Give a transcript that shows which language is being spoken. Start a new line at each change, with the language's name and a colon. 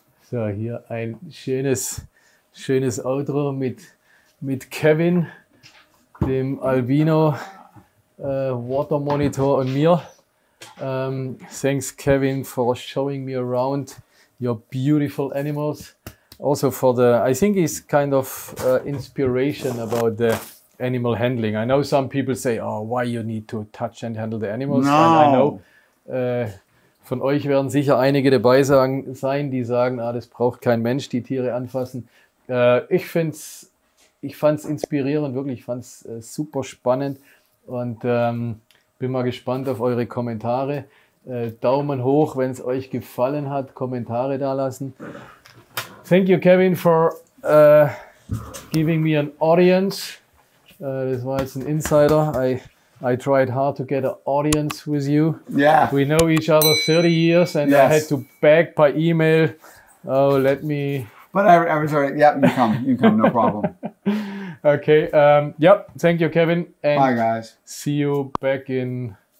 German: So, hier ein schönes Outro mit Kevin, dem Albino Water Monitor und mir.
English: Thanks, Kevin, for showing me around your beautiful animals. Also I think it's kind of inspiration about the animal handling. I know some people say, oh, why you need to touch and handle the animals. No. And I know,
German: von euch werden sicher einige dabei sein, die sagen, das braucht kein Mensch, die Tiere anfassen. Ich fand's inspirierend, wirklich. Ich fand's super spannend und bin mal gespannt auf eure Kommentare. Daumen hoch, wenn es euch gefallen hat, Kommentare da lassen.
English: Thank you, Kevin, for giving me an audience.
German: Das war jetzt ein Insider.
English: I tried hard to get an audience with you. Yeah. We know each other 30 years, and I had to beg by email. Oh, let me. But I was already. Yep, you come, no problem. Okay. Yep. Thank you, Kevin. And bye, guys. See you back in.